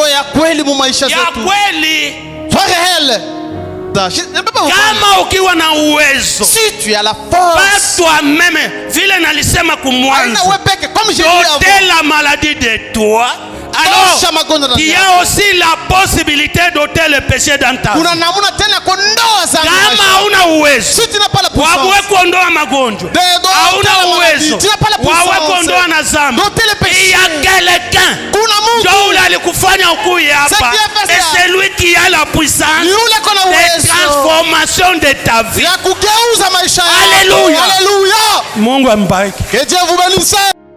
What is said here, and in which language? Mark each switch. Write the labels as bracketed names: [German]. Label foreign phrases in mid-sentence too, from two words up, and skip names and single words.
[French] Si tu as la force, toi-même, ôter la maladie de toi. Alors, il y a aussi la possibilité d'ôter le péché dans ta vie. [Swahili] Kama hauna uwezo wawe kuondoa magonjwa, hauna uwezo wawe kuondoa na dhambi, [French] il y a quelqu'un Dieu [Swahili] alikufanya ukuye hapa, [French] et c'est lui qui a la puissance de transformation de ta vie. Alléluia. [Swahili] Mungu ambariki. [French] Que Dieu vous bénisse.